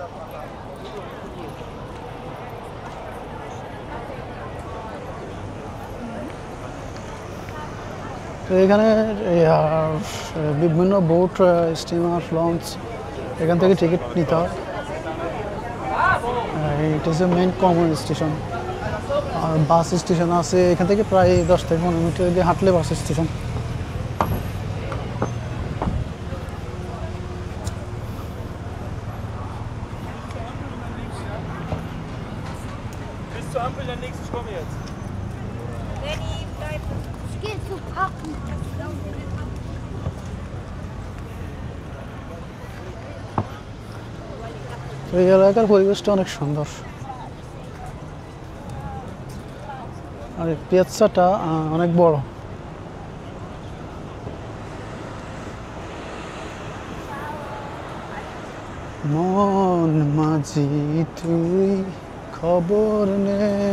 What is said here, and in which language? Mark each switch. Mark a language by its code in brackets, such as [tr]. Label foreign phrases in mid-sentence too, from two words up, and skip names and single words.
[bn] তো এখানে বিভিন্ন বোট, স্টিমার, লঞ্চ এখান থেকে টিকিট নিতে হয়। এটা হচ্ছে মেন কমন স্টেশন। আর বাস স্টেশন আছে এখান থেকে প্রায় 10 থেকে 15 মিনিট দিয়ে হাঁটলে বাস স্টেশন। [de] Bis zur Ampel der nächste, ich komme jetzt. Lenny, bleib. Ich gehe zu packen. [bn] তো এই এলাকার পরিবেশটা অনেক সুন্দর। আর এই পিয়াজ্জাটা অনেক বড়। মন মাঝি তুই খবর নে।